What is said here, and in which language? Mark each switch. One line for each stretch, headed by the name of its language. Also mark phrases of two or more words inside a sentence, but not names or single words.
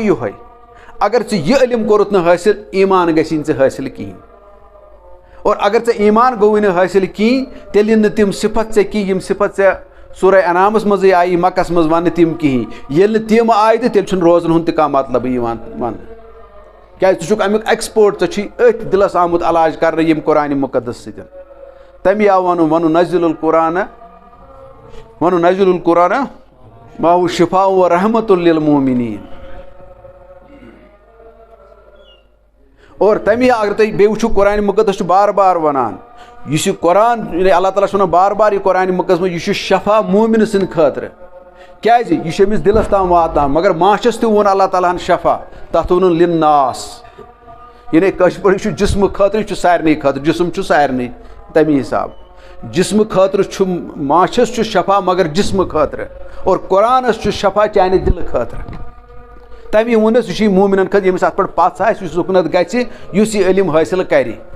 Kashmiri: یِہوے اگر ژٕ یہِ علم کوٚرُتھ نہٕ حٲصِل ایٖمان گژھی نہٕ ژےٚ حٲصِل کِہیٖنۍ اور اگر ژےٚ ایٖمان گوٚوُے نہٕ حٲصِل کِہیٖنۍ تیٚلہِ یِن نہٕ تِم صِفت ژےٚ کینٛہہ یِم صِفت ژےٚ سورہ انعامَس منٛزٕے آیی مکَس منٛز وَننہٕ تِم کِہیٖنۍ ییٚلہِ نہٕ تِم آیہِ تہٕ تیٚلہِ چھُنہٕ روزن ہُنٛد تہِ کانٛہہ مطلبٕے یِوان وَننہٕ کیٛازِ ژٕ چھُکھ اَمیُک ایٚکسپٲٹ ژےٚ چھُے أتھۍ دِلَس آمُت علاج کَرنہٕ ییٚمہِ قرآنِ مُقدس سۭتۍ تَمی آو وَنُن
Arabic: نزل القرآن ما هو شفاء و رحمتٌ للمؤمنین
Kashmiri: اور تَمی اگر تُہۍ بیٚیہِ وٕچھِو قرآنِ مُقدس چھُ بار بار وَنان یُس یہِ قرآن اللہ تعالیٰ چھُ وَنان بار بار یہِ قرآنِ مُقدس منٛز یہِ چھُ شفا موٗمِن سٕنٛدِ خٲطرٕ کیٛازِ یہِ چھُ أمِس دِلَس تام واتان مگر ماچھَس تہِ ووٚن اللہ تعالیٰ ہَن شفا تَتھ ووٚنُن لِناس یعنی کٲشِر پٲٹھۍ یہِ چھُ جِسمہٕ خٲطرٕ یہِ چھُ سارنٕے خٲطرٕ جِسم چھُ سارنٕے تَمی حِساب جِسمہٕ خٲطرٕ چھُ ماچھَس چھُ شفا مگر جِسمہٕ خٲطرٕ اور قرآنَس چھُ شفا چانہِ دِلہٕ خٲطرٕ تَمی ووٚنُس یہِ چھُے موٗمِنَن خٲطرٕ ییٚمِس اَتھ پٮ۪ٹھ پَژھ آسہِ یُس اُکنَتھ گژھِ یُس یہِ علم حٲصِل کَرِ